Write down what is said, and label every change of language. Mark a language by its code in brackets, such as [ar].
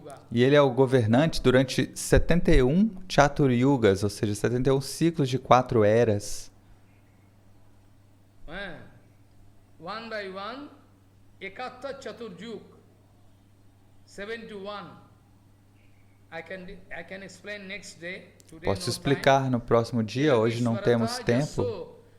[pt] E ele é o governante durante 71 Chaturyugas, ou seja, 71 ciclos de 4 eras. [en] One by one, Ekatta Chaturjuk, 71. I can explain next day. [pt] Posso explicar no próximo dia, hoje não temos tempo.